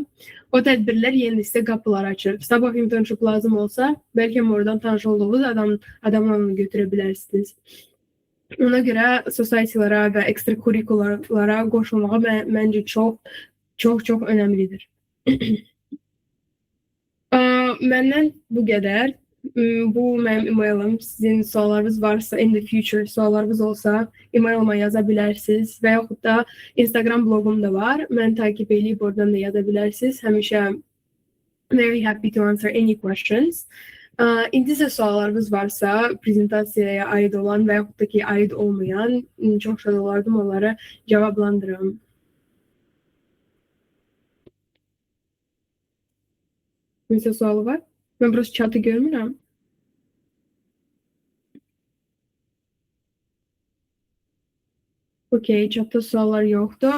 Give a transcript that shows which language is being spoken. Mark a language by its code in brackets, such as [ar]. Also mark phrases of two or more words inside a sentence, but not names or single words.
[az] O tədbirlər yeni sizə qapılar açır. Sabah internship lazım olsa, bəlkə oradan tanış olduğunuz adamlarla götürə bilərsiniz. Ona görə society-lara və extracurricularlara qoşulmağa məncə çox önəmlidir. Məndən bu qədər. Bu mənim emailım. Sizin suallarınız varsa, [en] in the future [az] suallarınız olsa, emailima yaza bilərsiniz və yaxud da Instagram blogum da var. Mən takip edib oradan da yaza bilərsiniz. Həmişə [en] very happy to answer any questions. [az] İndi isə suallarınız varsa, prezentasiyaya aid olan və yaxud da ki, aid olmayan, çox şad olardım onları cavablandırım. Kimsə sualı var? Mən burası chatı görmürəm. Okey, chatda suallar yoxdur.